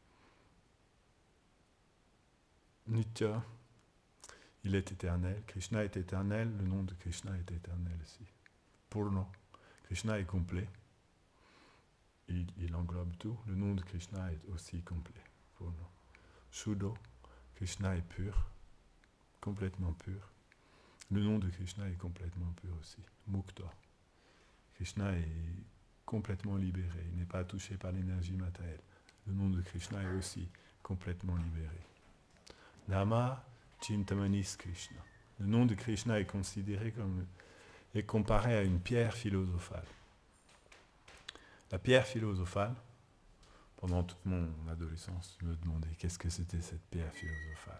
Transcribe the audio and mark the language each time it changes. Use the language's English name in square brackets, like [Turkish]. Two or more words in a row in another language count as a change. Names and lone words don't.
[French] Nitya, il est éternel. Krishna est éternel, le nom de Krishna est éternel aussi. Purna, Krishna est complet. Il englobe tout. Le nom de Krishna est aussi complet. Purna. Shuddho, Krishna est pur, complètement pur. Le nom de Krishna est complètement pur aussi. Mukta. Krishna est complètement libéré. Il n'est pas touché par l'énergie matérielle. Le nom de Krishna est aussi complètement libéré. [Sanskrit] नाम चिन्तामणिः कृष्णः. [French] Le nom de Krishna est considéré comme est comparé à une pierre philosophale. La pierre philosophale, pendant toute mon adolescence, je me demandais qu'est-ce que c'était cette pierre philosophale.